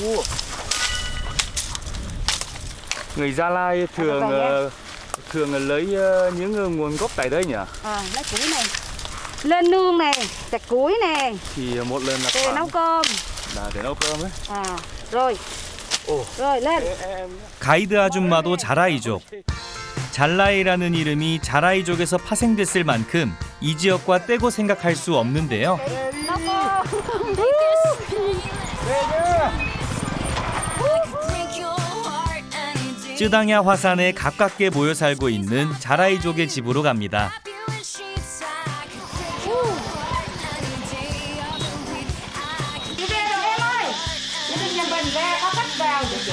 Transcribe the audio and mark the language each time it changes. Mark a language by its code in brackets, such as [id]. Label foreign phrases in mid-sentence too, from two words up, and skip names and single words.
[vi] Người Gia Lai thường lấy những nguồn gốc tại đây nhỉ? Lấy củi này, lên nương nè, chặt củi nè, Thì một lần là để nấu cơm. để nấu cơm ấy. Rồi. rồi lên. [ko] 가이드 아줌마도 자라이족. 잘라이라는 이름이 자라이족에서 파생됐을 만큼 이 지역과 떼고 생각할 수 없는데요. [vi] Nấu cơm. [ko] 쯔당야 화산에 가깝게 모여 살고 있는 자라이족의 집으로 갑니다. [vi] Đi về rồi em ơi. Đi bên nhà mình ra có khách vào.